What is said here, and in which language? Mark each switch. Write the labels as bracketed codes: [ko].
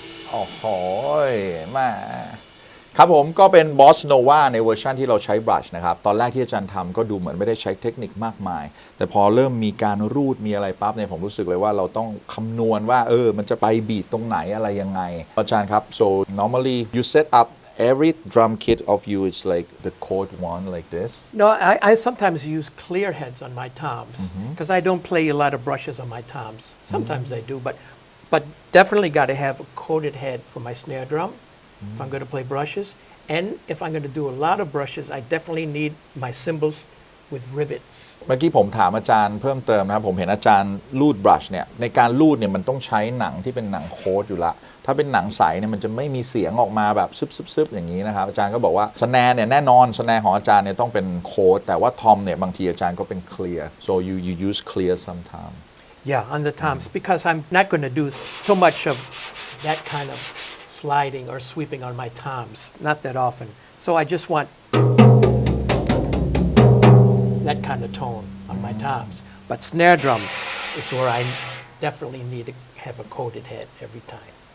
[th] โอ้โหมาครับผมก็เป็น Bossa Nova ในเวอร์ชันที่เราใช้บรัชนะครับตอนแรกที่อาจารย์ทำก็ดูเหมือนไม่ได้ใช้เทคนิคมากมายแต่พอเริ่มมีการรูดมีอะไรปั๊บเนี่ยผมรู้สึกเลยว่าเราต้องคำนวณว่ามันจะไปบีทตรงไหนอะไรยังไงอาจารย์ครับ [en] so normally you set up every drum kit of you is like the chord one like this No, I sometimes use clear heads on my toms because I don't play a lot of brushes on my toms. Sometimes I do, but definitely got to have a coated head for my snare drum if I'm going to play brushes. And if I'm going to do a lot of brushes, I definitely need my cymbals with rivets. [th] เมื่อกี้ผมถามอาจารย์เพิ่มเติมนะครับผมเห็นอาจารย์รูดบรัชเนี่ยในการรูดเนี่ยมันต้องใช้หนังที่เป็นหนังโค้ดอยู่ละถ้าเป็นหนังใสเนี่ยมันจะไม่มีเสียงออกมาแบบซึบๆอย่างนี้นะครับอาจารย์ก็บอกว่าสแนร์เนี่ยแน่นอนสแนร์ของอาจารย์เนี่ยต้องเป็นโค้ดแต่ว่าทอมเนี่ยบางทีอาจารย์ก็เป็นเคลียร์ [en] so you use clear sometime Yeah, on the toms because I'm not going to do so much of that kind of sliding or sweeping on my toms, not that often. So I just want that kind of tone on my toms. But snare drum is where I definitely need to have a coated head every time.